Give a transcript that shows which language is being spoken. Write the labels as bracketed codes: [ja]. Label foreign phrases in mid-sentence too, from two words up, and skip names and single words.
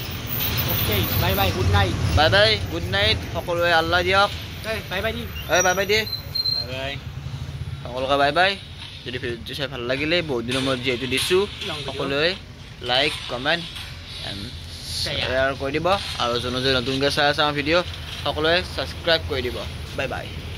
[en] ok bye bye good night good night [as] সকলোৱে আল্লাহ দিয়ক [en] bye bye दी bye bye [as] দিয়ে সকলোকে [en] bye bye [as] যদি ভিডিঅ'টো চাই ভাল লাগিলে বহুত দিনৰ মূৰত যিহেতু দিছোঁ সকলোৱে [en] like comment and share [as] কৰি দিব আৰু যোনে নতুনকৈ চাই আছে আমাৰ ভিডিঅ' সকলোৱে ছাবস্ক্ৰাইব কৰি দিব [en] bye bye